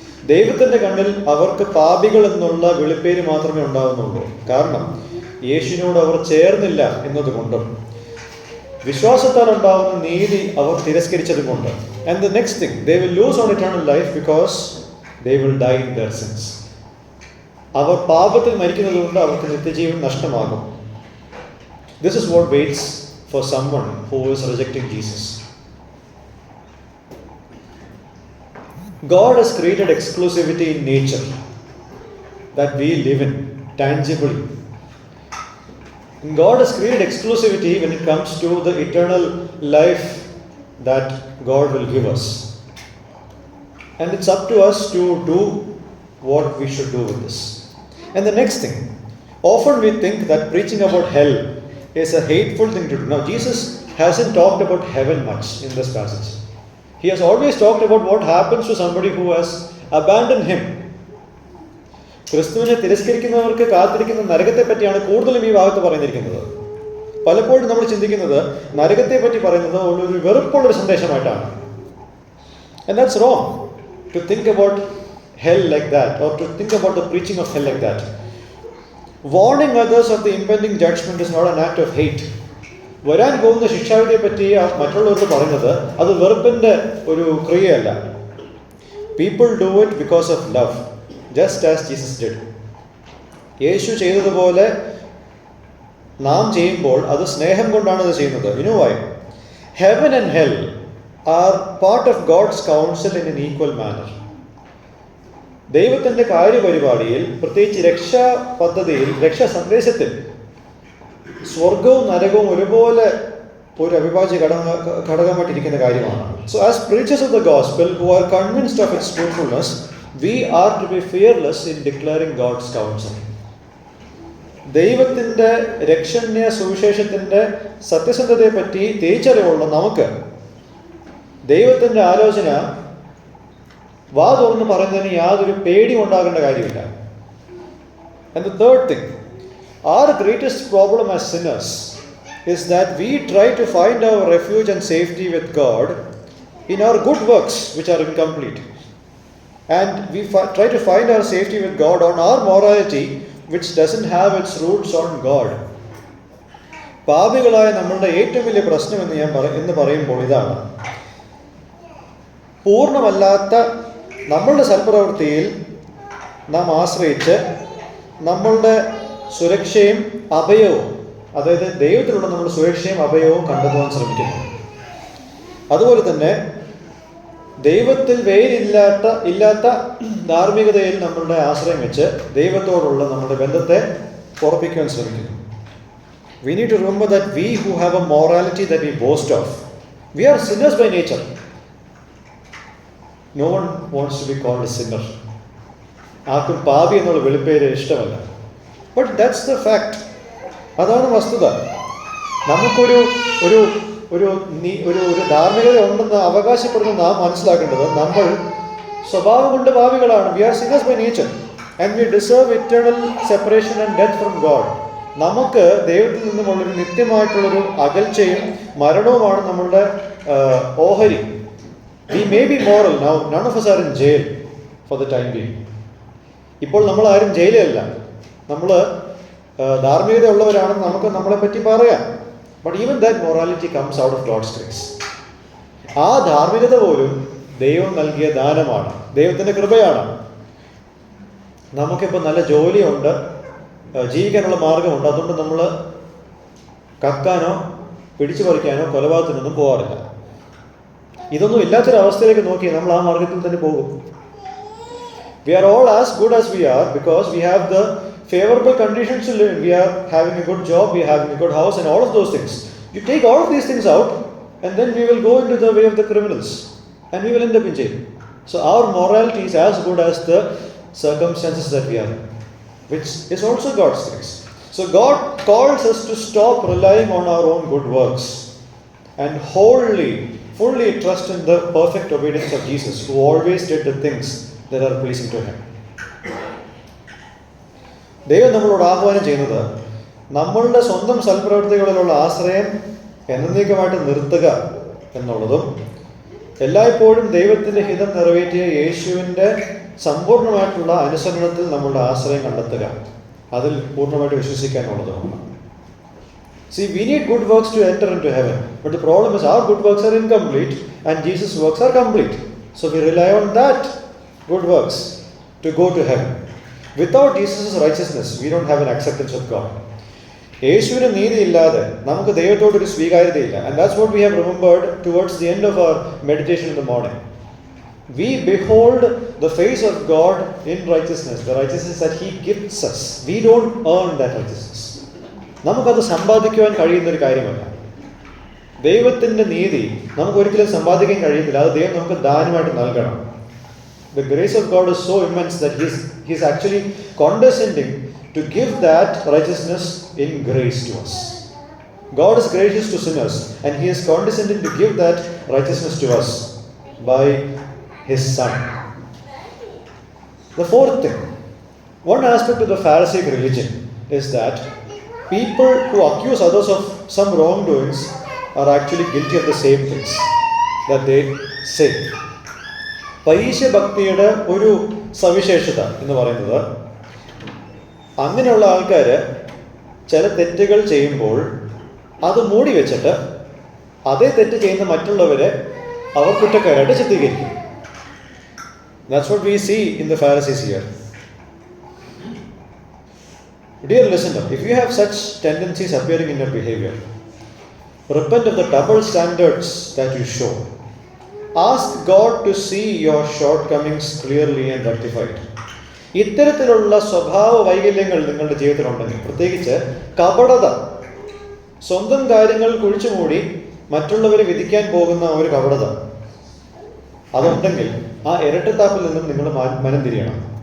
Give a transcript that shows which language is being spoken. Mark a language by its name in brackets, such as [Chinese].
[Malayalam] ദൈവത്തിൻ്റെ കണ്ണിൽ അവർക്ക് പാപികൾ എന്നുള്ള വിളിപ്പേര് മാത്രമേ ഉണ്ടാകുന്നുള്ളൂ. കാരണം യേശുവിനോട് അവർ ചേർന്നില്ല എന്നതുകൊണ്ടും വിശ്വാസത്താൽ ഉണ്ടാകുന്ന നീതി അവർ തിരസ്കരിച്ചതുകൊണ്ട്. [English] And the next thing, they will lose on eternal life because they will die in their sins. [Malayalam] അവർ പാപത്തിൽ മരിക്കുന്നതുകൊണ്ട് അവർക്ക് നിത്യജീവൻ നഷ്ടമാകും. [English] This is what waits for someone who is rejecting Jesus. God has created exclusivity in nature that we live in tangibly. And God has created exclusivity when it comes to the eternal life that God will give us. And it's up to us to do what we should do with this. And the next thing, often we think that preaching about hell is a hateful thing to do. Now, Jesus hasn't talked about heaven much in this passage. He has always talked about what happens to somebody who has abandoned him. [Malayalam] ക്രിസ്തുവിനെ തിരസ്കരിക്കുന്നവർക്ക് കാത്തിരിക്കുന്ന നരകത്തെ പറ്റിയാണ് കൂടുതലും ഈ ഭാഗത്ത് പറഞ്ഞിരിക്കുന്നത്. പലപ്പോഴും നമ്മൾ ചിന്തിക്കുന്നത് നരകത്തെ പറ്റി പറയുന്നത് ഒരു വെറുപ്പുള്ളൊരു സന്ദേശമായിട്ടാണ്. [English] And that's wrong to think about hell like that, or to think about the preaching of hell like that. Warning others of the impending judgment is not an act of hate. [Malayalam] വരാൻ പോകുന്ന ശിക്ഷാവിധിയെ പറ്റി മറ്റുള്ളവർക്ക് പറയുന്നത് അത് വെറുപ്പിൻ്റെ ഒരു ക്രിയയല്ല. [English] People do it because of love, just as Jesus did. [Malayalam] യേശു ചെയ്തതുപോലെ നാം ചെയ്യുമ്പോൾ അത് സ്നേഹം കൊണ്ടാണ് അത് ചെയ്യുന്നത്. [English] You know why? Heaven and hell are part of God's counsel in an equal manner. [Malayalam] ദൈവത്തിൻ്റെ കാര്യപരിപാടിയിൽ, പ്രത്യേകിച്ച് രക്ഷാ പദ്ധതിയിൽ, രക്ഷാ സന്ദേശത്തിൽ സ്വർഗവും നരകവും ഒരുപോലെ ഒരു അവിഭാജ്യ ഘടകമായിട്ടിരിക്കുന്ന കാര്യമാണ്. [English] So as preachers of the gospel who are convinced of its truthfulness, we are to be fearless in declaring God's counsel. [Malayalam] ദൈവത്തിൻ്റെ രക്ഷണ്യ സുവിശേഷത്തിൻ്റെ സത്യസന്ധതയെപ്പറ്റി തിരിച്ചറിവുള്ള നമുക്ക് ദൈവത്തിൻ്റെ ആലോചന വാ തുറന്ന് പറയുന്നതിന് യാതൊരു പേടിയും ഉണ്ടാകേണ്ട കാര്യമില്ല. [English] And the third thing, our greatest problem as sinners is that we try to find our refuge and safety with God in our good works which are incomplete. And we try to find our safety with God on our morality which doesn't have its roots on God. [Malayalam] പാപികളായ നമ്മളുടെ ഏറ്റവും വലിയ പ്രശ്നം എന്ന് പറയുമ്പോൾ ഇതാണ്: പൂർണ്ണമല്ലാത്ത നമ്മളുടെ സൽപ്രവൃത്തിയിൽ നാം ആശ്രയിച്ച് നമ്മളുടെ സുരക്ഷയും അഭയവും, അതായത് ദൈവത്തിലുള്ള നമ്മുടെ സുരക്ഷയും അഭയവും കണ്ടെത്തുവാൻ ശ്രമിക്കുന്നു. അതുപോലെ തന്നെ ദൈവത്തിൽ ഇല്ലാത്ത ധാർമ്മികതയിൽ നമ്മളുടെ ആശ്രയം വെച്ച് ദൈവത്തോടുള്ള നമ്മുടെ ബന്ധത്തെ ഉറപ്പിക്കുവാൻ ശ്രമിക്കുന്നു. [English] We need to remember that we who have a morality that we boast of, we are sinners by nature. No one wants to be called a sinner. [Malayalam] ആർക്കും പാപി എന്നുള്ള വെളിപ്പേര് ഇഷ്ടമല്ല. [English] But that's the fact. [Malayalam] അതാണ് വസ്തുത. നമുക്കൊരു ഒരു ഒരു ഒരു ഒരു ധാർമ്മികത ഉണ്ടെന്ന് അവകാശപ്പെടുന്ന നാം മനസ്സിലാക്കേണ്ടത് നമ്മൾ സ്വഭാവം കൊണ്ട് പാപികളാണ്. [English] We are sinners by nature and we deserve eternal separation and death from God. [Malayalam] നമുക്ക് ദൈവത്തിൽ നിന്നുമുള്ളൊരു നിത്യമായിട്ടുള്ളൊരു അകൽച്ചയും മരണവുമാണ് നമ്മളുടെ ഓഹരി. We may be moral now, none of us are in jail for the time being. ഇപ്പോൾ നമ്മൾ ആരും ജയിലല്ല. നമ്മൾ ധാർമ്മികത ഉള്ളവരാണെന്ന് നമുക്ക് നമ്മളെപ്പറ്റി പറയാം. [English] But even that morality comes out of God's grace. [Malayalam] ആ ധാർമ്മികത പോലും ദൈവം നൽകിയ ദാനമാണ്, ദൈവത്തിൻ്റെ കൃപയാണ്. നമുക്കിപ്പോൾ നല്ല ജോലിയുണ്ട്, ജീവിക്കാനുള്ള മാർഗമുണ്ട്. അതുകൊണ്ട് നമ്മൾ കക്കാനോ പിടിച്ചു പറിക്കാനോ കൊലപാതകത്തിനൊന്നും പോകാറില്ല. ഇതൊന്നും ഇല്ലാത്തൊരവസ്ഥയിലേക്ക് നോക്കി നമ്മൾ ആ മാർഗത്തിൽ തന്നെ പോകും. [English] We are all as good as we are because we have the favorable conditions to live in. We are having a good job, we are having a good house and all of those things. You take all of these things out and then we will go into the way of the criminals and we will end up in jail. So our morality is as good as the circumstances that we are in, which is also God's grace. So God calls us to stop relying on our own good works and fully trust in the perfect obedience of Jesus, who always did the things that are pleasing to him. [Malayalam] ദൈവം നമ്മളോട് ആഹ്വാനം ചെയ്യുന്നത് നമ്മളുടെ സ്വന്തം സൽപ്രവൃത്തികളിലുള്ള ആശ്രയം എന്നേക്കുമായിട്ട് നിർത്തുക എന്നുള്ളതും എല്ലായ്പ്പോഴും ദൈവത്തിൻ്റെ ഹിതം നിറവേറ്റിയ യേശുവിൻ്റെ സമ്പൂർണ്ണമായിട്ടുള്ള അനുസരണത്തിൽ നമ്മളുടെ ആശ്രയം കണ്ടെത്തുക, അതിൽ പൂർണ്ണമായിട്ട് വിശ്വസിക്കാനുള്ളതുമാണ്. [English] See, we need good works to enter into heaven. But the problem is our good works are incomplete and Jesus' works are complete. So we rely on that good works to go to heaven. Without Jesus' righteousness, we don't have an acceptance of God. [Malayalam] യേശുവിന് നീതിയില്ലാതെ നമുക്ക് ദൈവത്തോടൊരു സ്വീകാര്യതയില്ല. [English] And that's what we have remembered towards the end of our meditation in the morning. We behold the face of God in righteousness, the righteousness that He gives us. We don't earn that righteousness. [Malayalam] നമുക്കത് സമ്പാദിക്കുവാൻ കഴിയുന്നൊരു കാര്യമല്ല. ദൈവത്തിൻ്റെ നീതി നമുക്കൊരിക്കലും സമ്പാദിക്കാൻ കഴിയുന്നില്ല. അത് ദൈവം നമുക്ക് ദാനമായിട്ട് നൽകണം. [English] The grace of God is so immense that He is actually condescending to give that righteousness in grace to us. God is gracious to sinners and He is condescending to give that righteousness to us by His Son. The fourth thing, one aspect of the Pharisaic religion is that people who accuse others of some wrongdoings are actually guilty of the same things that they say. [Malayalam] പരീശ ഭക്തിയുടെ ഒരു സവിശേഷത എന്ന് പറയുന്നത്, അങ്ങനെയുള്ള ആൾക്കാർ ചില തെറ്റുകൾ ചെയ്യുമ്പോൾ അത് മൂടി വെച്ചിട്ട് അതേ തെറ്റ് ചെയ്യുന്ന മറ്റുള്ളവരെ അവർ കുറ്റക്കാരായിട്ട് ചിത്രീകരിക്കും. [English] That's what we see in the Pharisees here. Dear listener, if you have such tendencies appearing in your behavior, Repent of the double standards that you show. Ask God to see your shortcomings clearly and rectified. [Malayalam] ഇത്തരത്തിലുള്ള സ്വഭാവ വൈകല്യങ്ങൾ നിങ്ങളുടെ ജീവിതത്തിലുണ്ടെങ്കിൽ, പ്രത്യേകിച്ച് കപടത, സ്വന്തം കാര്യങ്ങൾ കുഴിച്ചുമൂടി മറ്റുള്ളവരെ വിധിക്കാൻ പോകുന്ന ഒരു കപടത, അതുണ്ടെങ്കിൽ ആ ഇരട്ടത്താപ്പിൽ നിന്നും നിങ്ങൾ മനം തിരിയണം.